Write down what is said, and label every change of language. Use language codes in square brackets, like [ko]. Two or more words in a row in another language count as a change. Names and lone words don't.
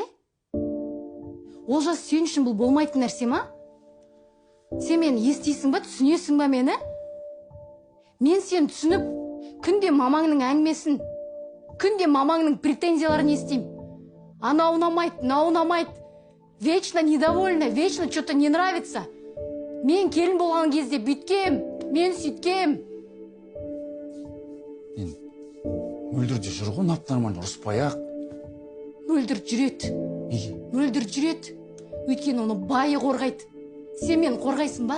[kk] Олжас, сен үшін бұл болмайтын нәрсе ма? Сен мені естисің ба, түсінесің ба мені? Мен сен түсініп, күнде мамаңның әңгімесін, күнде мамаңның претензияларын естеймін. Ана ұнамайды, мына ұнамайды. [ru] Вечно недовольна, вечно что-то не нравится. [kk] Мен келін болған кезде бүйткем, мен сөйткем. Мен мөлдірде жүр ғой, нормально ұрыспай-ақ. Мөлдір жүреді. Мөлдір жүреді. Өйткені оны байы қорғайды. Сен мен қорғайсың ба?